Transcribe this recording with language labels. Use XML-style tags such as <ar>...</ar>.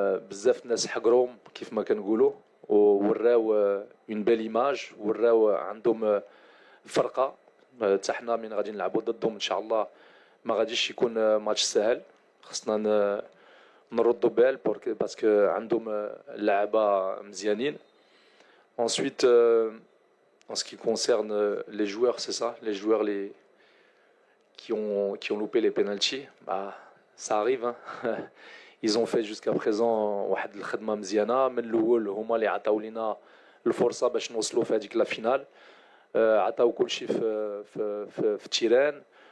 <ar>بزاف الناس حقروهم كيف ما كنقولوا ووراو</ar> <fr>اون بيل ايماج</fr> <ar>وراو عندهم فرقه حتى حنا من غادي نلعبوا ضدهم ان شاء الله ما غاديش يكون ماتش سهل خصنا نردوا بال باسكو عندهم لعابه مزيانين.</ar> <fr>Ensuite, en ce qui concerne les joueurs, c'est ça, les joueurs qui ont loupé les pénaltys, bah, ça arrive. Hein. Ils ont fait jusqu'à présent</fr> <ar>واحد الخدمة مزيانة من الأول هما اللي عطاو لينا الفرصة باش نوصلوا في هذيك لا فينال عطاو كل شيء في التيران</ar>